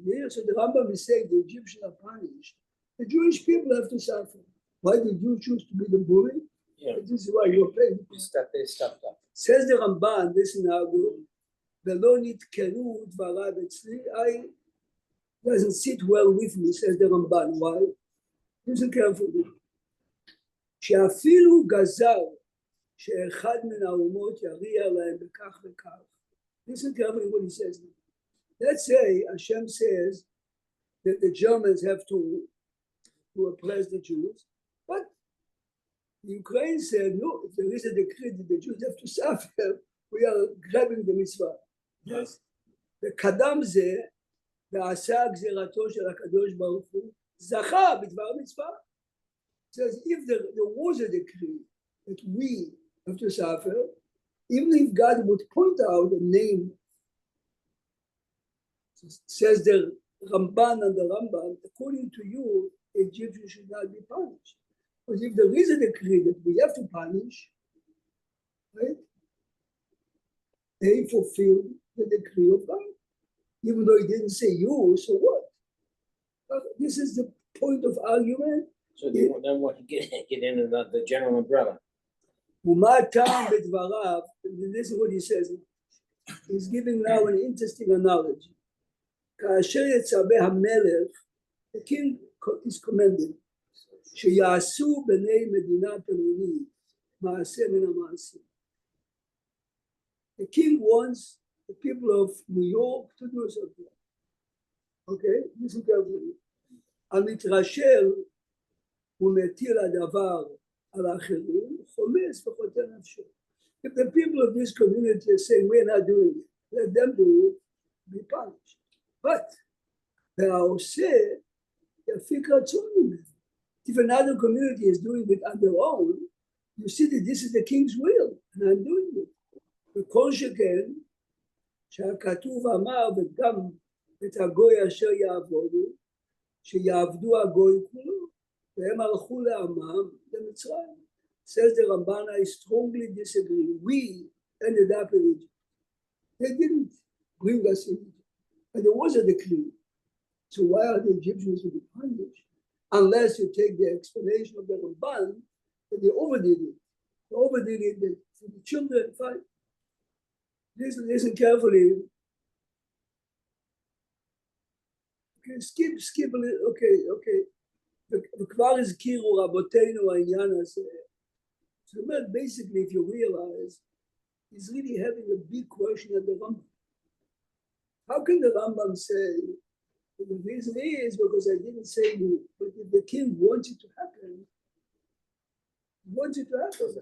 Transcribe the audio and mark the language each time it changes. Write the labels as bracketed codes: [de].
[en] Here, so the Rambam is saying the Egyptians are punished. The Jewish people have to suffer. Why did you choose to be the bully? Yeah. This is why you're paying. They stepped up. Says the Ramban, listen how good. [he] ולא נתקנו דבריו אצלי, [en] doesn't sit well with me, says the Ramban. Why? Listen carefully. [he] שאפילו גזר שאחד מן האומות יריע להם בכך וכך. [en] Listen carefully what he says. Let's say Hashem says that the Germans have to oppress the Jews, but the Ukraine said, no, if there is a decree that the Jews have to suffer, we are grabbing the mitzvah. Yes. [he] וקדם זה, ועשה גזירתו של הקדוש ברוך הוא, זכה בדבר המצווה. [en] Says if there was a decree that we have to suffer, even if God would point out a name, says the Ramban and the Rambam, according to you, Egyptians should not be punished. Because if there is a decree that we have to punish, right? They fulfill the decree of God. Even though he didn't say you, so what? This is the point of argument. So they want to get in the general umbrella. [he] ומה הטעם בדבריו, [en] and this is what he says. He's giving now an interesting analogy. [he] כאשר יצווה המלך, [en] the king is commanded, [he] שיעשו בני מדינה פלונית מעשה מן המעשים. [en] The king wants the people of New York to do something. Okay, listen carefully. [he] המתרשל ומטיל הדבר על האחרים, חומס וחוטא נפשו. [en] If the people of this community are saying, we're not doing it, let them do it, be punished. [he] But והעושה יפיק רצון ממנו. [en] If another community is doing it on their own, you see that this is the king's will, and I'm doing it. [he] וכל שכן, שהכתוב אמר, וגם את הגוי אשר יעבודו, שיעבדו הגוי כולו. והם הלכו לעמם למצרים. [en] Says the Ramban, I strongly disagree. We ended up in Egypt. They didn't bring us in Egypt. And there was a decree. So why are the Egyptians to be punished? Unless you take the explanation of the Ramban, that they overdid it. They overdid it for the children. Fine. Listen carefully. Okay, skip a little. Okay. [he] וכבר הזכירו רבותינו העניין הזה. זאת אומרת, [en] basically, if you realize, he's really having a big question at the Rambam. How can the Rambam say, the reason is because I didn't say you, but if the king wants it to happen, he wants it to happen.